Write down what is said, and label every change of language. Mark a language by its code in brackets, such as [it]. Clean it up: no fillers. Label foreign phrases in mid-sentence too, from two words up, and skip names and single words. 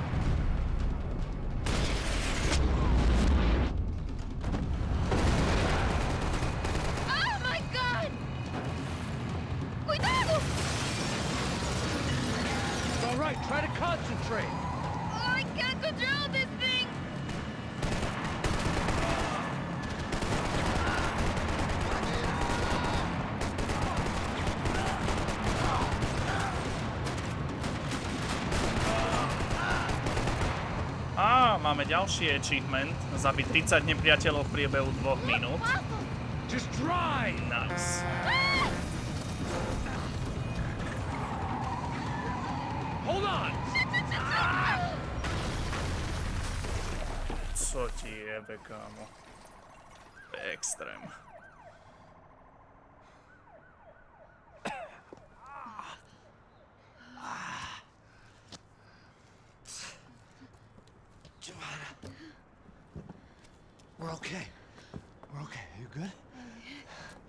[en] Oh my god! [es] Cuidado! [en] It's all right. Try to concentrate. Oh, I can't control this thing! [sk] A máme ďalší achievement. Zabiť 30 nepriateľov v priebehu 2 minút. [en] Just drive! Nice. Hold on! [sk] Co ti jebe, kámo? Extrém. [en] We're okay. We're okay. You good? Yes.